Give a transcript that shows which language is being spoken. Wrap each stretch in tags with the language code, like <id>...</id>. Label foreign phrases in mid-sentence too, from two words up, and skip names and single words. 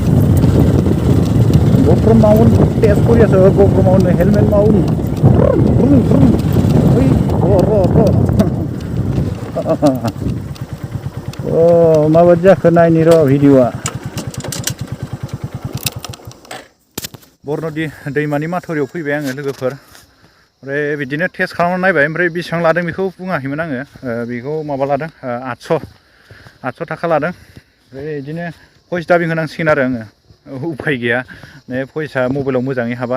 <brx>Gwdan Mount tes kuriya sa Gwdan Mount Helmet Mount oi ro oh माबायदि जाखो नायनि र' भिडिअआ बरनदि दैमानि माथुरियाव फैबाय आङो लोगोफोर ओमफ्राय बिदिनो टेस्ट खालामना नायबाय ओमफ्राय बेसेबां लादों बेखौ बुङाखैमोन आङो बेखौ माबा लादों 800 थाखा लादों ओमफ्राय बिदिनो भइस डाबिं होनांसिगोन आरो आङो उफाय गैया बे भइसआ मबाइलाव मोजाङै हाबा</brx>